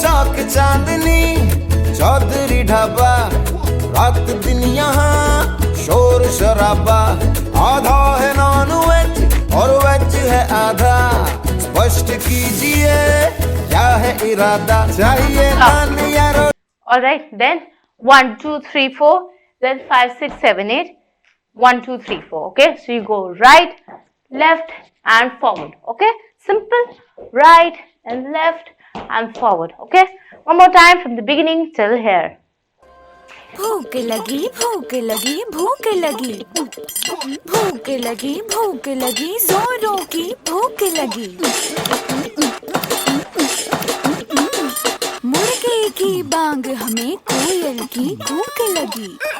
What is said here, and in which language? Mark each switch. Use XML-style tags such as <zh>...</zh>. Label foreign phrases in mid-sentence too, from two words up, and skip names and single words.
<hi>चौक चांदनी चौधरी ढाबा रात दिन यहाँ शोर शराबा आधा है नॉन वेज और वेज है आधा स्पष्ट कीजिए क्या है इरादा चाहिए नान या रोटी</hi> <en>All right. Then 1, 2, 3, 4. Then 5, 6, 7, 8. 1, 2, 3, 4. Okay. So you go right, left, and forward. Okay. Simple. Right and left and forward. Okay. One more time from the beginning till here.</en> <hi>भूख लगी भूख लगी भूख लगी भूख लगी भूख लगी जोरों की भूख लगी मुर्गे की बांग हमें कोयल की भूख लगी</hi>